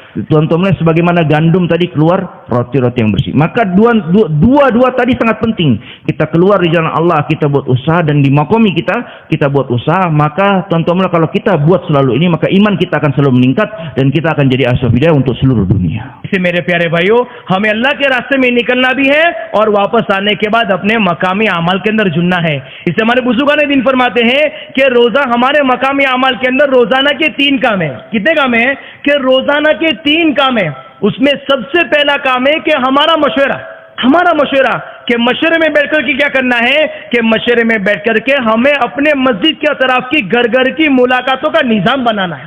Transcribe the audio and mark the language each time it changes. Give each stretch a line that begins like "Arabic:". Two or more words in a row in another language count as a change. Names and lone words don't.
Indonesian: Tuan-tuan mulia, sebagaimana gandum tadi keluar roti-roti yang bersih. Maka dua tadi sangat penting. Kita keluar di jalan Allah, kita buat usaha, dan di maqami kita buat usaha. Maka tuan-tuan mulia, kalau kita buat selalu ini, maka iman kita akan selalu meningkat dan kita akan jadi asbab hidayah untuk seluruh dunia.
Hindi: इसे मेरे प्यारे भाइयों, हमें अल्लाह के रास्ते में निकलना भी है और वापस आने के बाद अपने मकामी अमाल के अंदर जुड़ना है। इससे हमारे बुजुर्गाने दिन फरमाते हैं कि रोजा हमारे मकामी अमाल के अंदर रोजाना के 3 काम है। कितने काम है? कि रोजाना के 3 काम है। उसमें सबसे पहला काम है कि हमारा मशवरा कि मशवरे में बैठकर के क्या करना है कि मशवरे में बैठकर के हमें अपने मस्जिद के अतराफ की घर की मुलाकातों का निजाम बनाना है।